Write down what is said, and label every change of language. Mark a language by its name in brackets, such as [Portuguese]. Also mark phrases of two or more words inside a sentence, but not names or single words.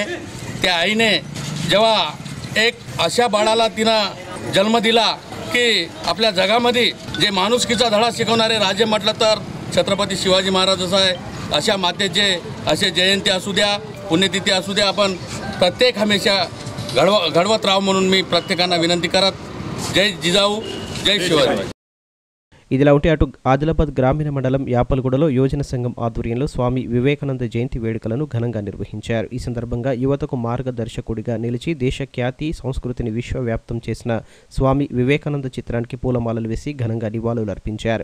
[Marathi] त्या आईने जेव्हा एक अशा बाळाला तिनं जन्म दिला की आपल्या जगामध्ये जे माणुसकीचा धडा शिकवणारे राजे म्हटलं तर छत्रपती शिवाजी महाराजच आहे. अशा मातेचे असे जयंती असू द्या, पुण्यतिथी असू द्या, आपण प्रत्येक हमेशा घडवत राहावं म्हणून मी प्रत्येकांना विनंती करत. जय जिजाऊ, जय शिवाजी. [Telugu] ఇదిలా ఉంటే అటు ఆదిలాబాద్ గ్రామీణ మండలం యాపలగూడలో యువజన సంఘం ఆధ్వర్యంలో స్వామి వివేకానంద జయంతి వేడుకలను ఘనంగా నిర్వహించారు. ఈ సందర్భంగా యువతకు మార్గదర్శకుడిగా నిలిచి దేశ ఖ్యాతి సంస్కృతిని విశ్వవ్యాప్తం చేసిన స్వామి వివేకానంద చిత్రానికి పూలమాలలు వేసి ఘనంగా నివాళులర్పించారు.